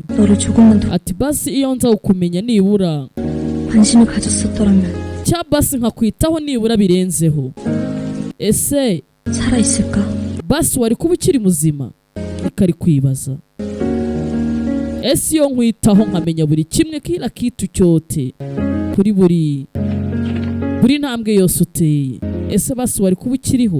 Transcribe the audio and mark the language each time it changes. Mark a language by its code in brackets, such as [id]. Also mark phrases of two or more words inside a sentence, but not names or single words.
[ko] 너를 조금만 더 [rw] ati basi iyo nza kukumenya nibura [ko] 관심을 가졌었더라면 [rw] cya basi nkakwitaho nibura birenzeho, ese [ko] 살아있을까? [rw] basi wari kuba ukiri muzima? Ikari kwibaza, ese iyo nkwitaho nkamenya buri kimwe [sw] kila kitu [rw] cyote kuri buri ntambwe yose uteye, ese basi wari kuba ukiriho?